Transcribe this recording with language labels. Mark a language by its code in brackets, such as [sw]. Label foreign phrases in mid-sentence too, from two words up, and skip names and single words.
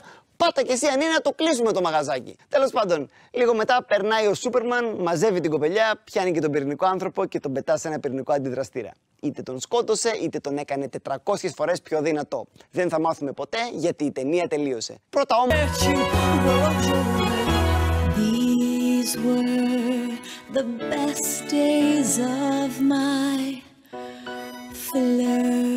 [el] Πάτα κι εσύ αν είναι να το κλείσουμε το μαγαζάκι. Τέλος πάντων, λίγο μετά περνάει ο Σούπερμαν, μαζεύει την κοπελιά, πιάνει και τον πυρηνικό άνθρωπο και τον πετά σε ένα πυρηνικό αντιδραστήρα. Είτε τον σκότωσε, είτε τον έκανε 400 φορές πιο δυνατό. Δεν θα μάθουμε ποτέ γιατί η ταινία τελείωσε. Πρώτα όμως... [en] These were the best days of my flirting.